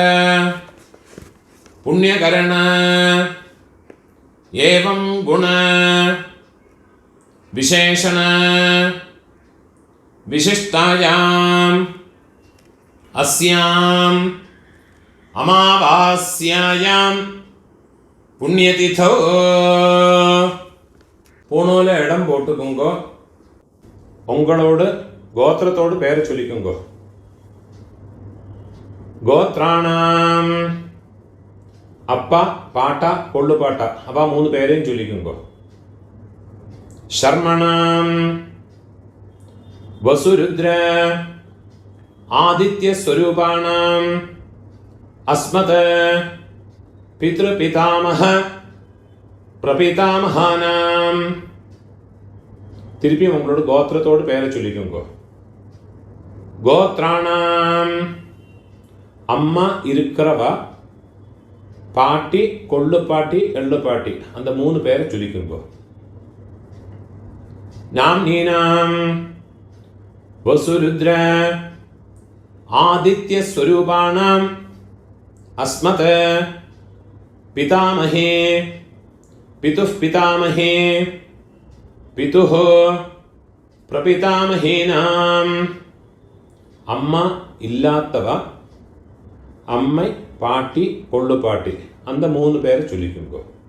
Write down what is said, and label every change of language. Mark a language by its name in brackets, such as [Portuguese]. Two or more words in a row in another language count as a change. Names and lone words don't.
[Sanskrit] पुण्यकरण एवं गुण विशेषण विशिष्टायां अस्यां अमावास्यायां पुण्यतिथौ [Tamil] பூணூல இடம் போட்டுக்குங்கோ. உங்களோடு கோத்திரத்தோடு பேரை சொல்லிக்குங்கோ. கோத்ராணாம் அப்பா பாட்டா கொள்ளு பாட்டா அவ மூணு பேரையும் சொல்லிக்குங்கோ. [Sanskrit] शर्मणाम वसुरुद्र आदित्य स्वरूपाणाम अस्मत् पितृपितामह प्रपितामहानाम [Tamil] திருப்பி உங்களோட கோத்திரத்தோடு பேரை சொல்லிக்கோங்க. கோத்ராணாம் அம்மா இருக்கிறவா, பாட்டி கொள்ளு பாட்டி எள்ளு பாட்டி அந்த மூணு பேரை சொல்லிக்கோங்க. [Sanskrit] नाम्नीनां वसुरुद्र आदित्य स्वरूपाणाम् अस्मत् पितामहे पितुः पितामहे पितुः प्रपितामहेनाम् [Tamil] அம்மா இல்லாத்தவ அம்மை பாட்டி கொள்ளு பாட்டி அந்த மூணு பேர் சொல்லிக்கோங்கோ.